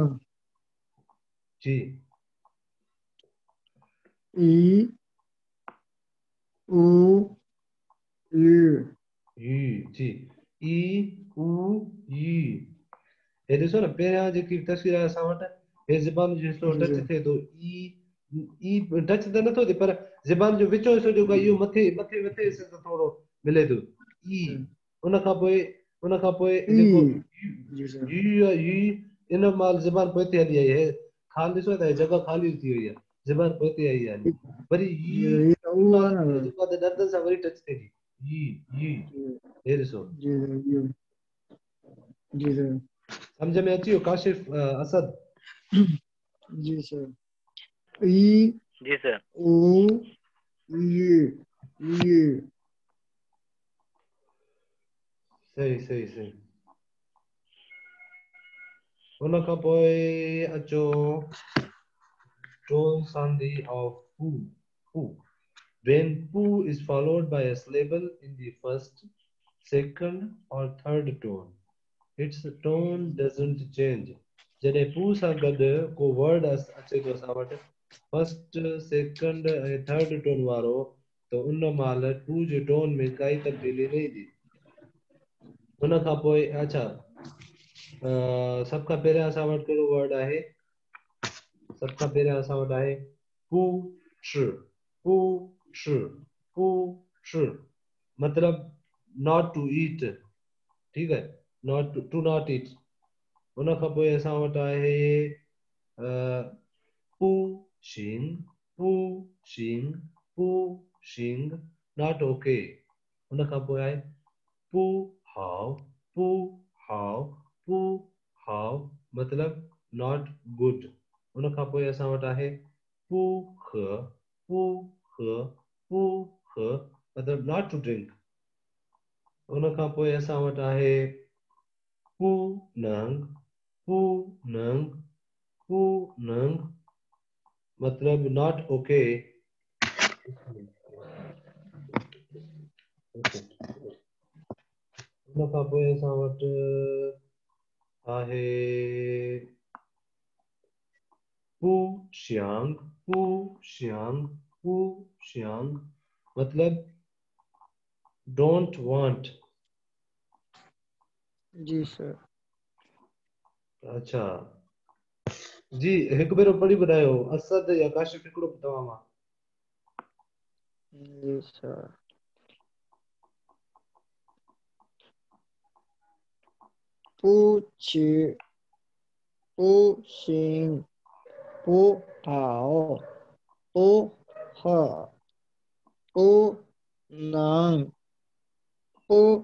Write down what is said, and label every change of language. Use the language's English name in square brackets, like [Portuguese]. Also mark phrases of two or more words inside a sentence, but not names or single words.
[Sindhi] जी ई ऊ ई जी ई ऊ ई हे ॾिसो न पहिरियां जेकी तस्वीर आहे असां वटि हे ज़बान जो हिसो टच थिए थो ई टच त नथो थिए पर ज़बान जो विचो हिसो जेको आहे इहो मथे मथे मथे हिसे सां थोरो मिले थो ई उन खां पोइ जेको ई इन माल ज़बान पोइ ते हली आई आहे ख़ाली ॾिसो त जॻह ख़ाली थी वई आहे ज़बान पोइ ते आई आहे वरी [Hindi] ये तो हुआ ना [Sindhi] जेको आहे दंदनि सां वरी टच थिए थी ई हे ॾिसो जी सर सम्झ में अची वियो काशिफ असद जी सर ई जी सर ऊ ये सही सही सही उन खां पोइ अचो [English] tone sandhi of poo when poo is followed by a syllable in the first second or third tone its tone doesn't change [Sindhi] जॾहिं poo सां गॾु को word अचे थो असां वटि [English] first second [Sindhi] ऐं [English] third tone [Sindhi] वारो त उन महिल poo जे टोन में काई तब्दीली न ईंदी उन खां पोइ अच्छा सभ खां पहिरियां असां वटि कहिड़ो वर्ड आहे सभ खां पहिरियां असां वटि आहे पू मतलब [English] not to eat [Hindi] ठीक है [English] not to not eat [Sindhi] उन खां पोइ असां वटि आहे [Chinese] 不行 [English] not okay [Sindhi] उन खां पोइ आहे [Chinese] 不好 [Sindhi] मतलब [English] not good [Sindhi] उन खां पोइ असां वटि आहे पू ख मतलब [English] not to drink [Sindhi] उन खां पोइ असां वटि आहे पू नंग मतलब [English] not okay [Sindhi] उन खां पोइ असां वटि आहे [Chinese] 不想 [Sindhi] मतलब [English] don't want [Sindhi] जी सर अच्छा जी हिकु भेरो पढ़ी ॿुधायो असद या काशिफ हिकिड़ो तव्हां मां जी सर [Chinese] 不行 不好 不喝 不能 不